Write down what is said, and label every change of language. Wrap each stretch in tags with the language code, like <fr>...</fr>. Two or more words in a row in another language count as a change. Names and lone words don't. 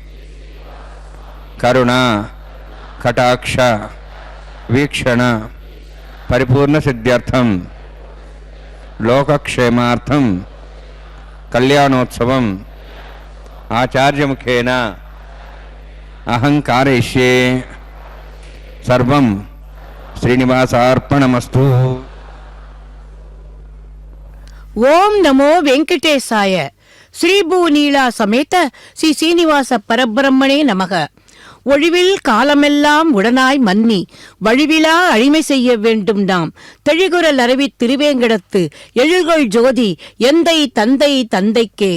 <sa>కరుణ కటాక్ష వీక్షణ పరిపూర్ణ సిద్ధ్యర్థం లోకక్షేమార్థం కళ్యాణోత్సవం ఆచార్యముఖేన అహం కారయిష్యే. సర్వం శ్రీనివాసార్పణమస్తు. ఓం నమో వెంకటేశాయ. ஸ்ரீபூநீலா சமேத ஸ்ரீ சீனிவாச பரபிரம்மணே நமக.</sa> <ta>ஒழிவில் காலமெல்லாம் உடனாய் மன்னி வழிவிலா அழிமை செய்ய வேண்டும் நாம் தெழிகுரல் அரவி திருவேங்கடத்து எழுகொள் ஜோதி எந்தை தந்தை தந்தைக்கே.</ta>